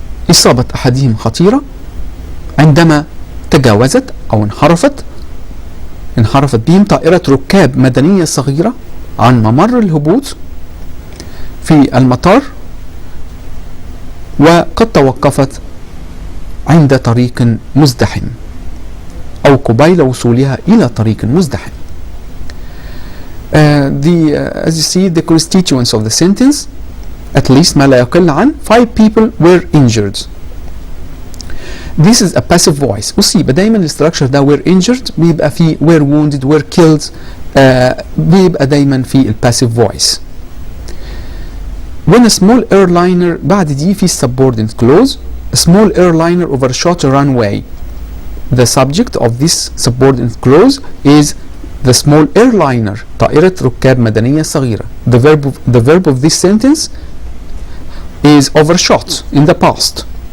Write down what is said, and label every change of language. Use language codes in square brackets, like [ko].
[ar] إصابة أحدهم خطيرة عندما تجاوزت أو انحرفت بهم طائرة ركاب مدنية صغيرة عن ممر الهبوط في المطار وقد توقفت عند طريق مزدحم أو قبيل وصولها إلى طريق مزدحم. [en] As you see the constituents of the sentence at least [ar] ما لا يقل عن [en] 5 people were injured. This is a passive voice. [ar] أصيب دايما الستراكشر ده [en] were injured [ar] بيبقى فيه [en] were wounded were killed [ar] بيبقى دايما في [en] passive voice. When a small airliner [ar] بعد دي في [en] subordinate clause. A small airliner overshot a runway. The subject of this subordinate clause is the small airliner. [ar] طائرة ركاب مدنية صغيرة. [en] The verb of this sentence is overshot in the past.